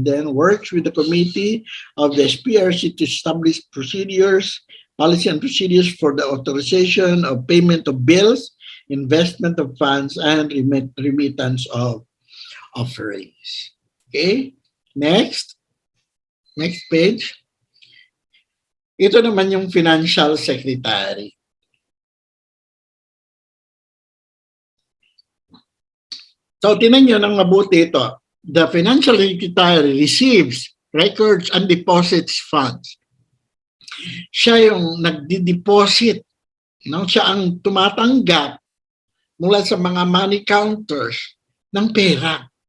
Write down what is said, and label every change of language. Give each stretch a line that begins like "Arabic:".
English: And then works with the committee of the SPRC to establish procedures, policy and procedures for the authorization of payment of bills, investment of funds, and remittance of offerings. Okay, next page.
Filipino: Ito naman yung financial secretary. So, tinan nyo ng mabuti ito.
English: The financial secretary receives records and deposits funds.
Filipino: Siya yung nagdi-deposit. No? Siya ang tumatanggap mula sa mga money counters ng pera.